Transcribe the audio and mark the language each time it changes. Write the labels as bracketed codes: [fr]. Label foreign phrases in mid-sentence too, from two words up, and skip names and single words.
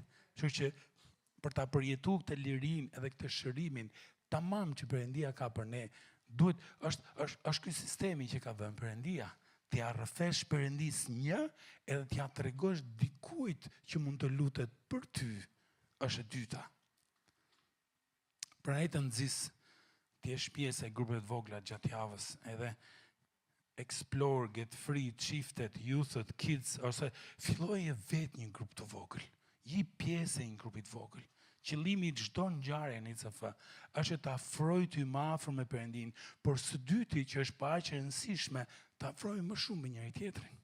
[sq] Kështu që për ta përjetuar këtë lirin edhe këtë shërimin, tamam që Perëndia ka për ne, duhet është ky sistemi që ka vënë Perëndia. T'ja rrëfesh Perëndis një, edhe t'ja tregosh dikujt që mund të lutet për ty, është e dyta. Pra e të nxis, ti jesh pjesë e grupeve të vogla gjatë javës, edhe [en] explore, get free, [sq] çiftet, youthët, kids, ose filloje vetë një grup të vogël. Je pjesë e një grupi të vogël. Qëllimi i çdo ngjarje në ICF është të afroj ty më afër me Perëndin, por së dyti që është paqe e rëndësishme, të afroj më shumë me njëri tjetrin.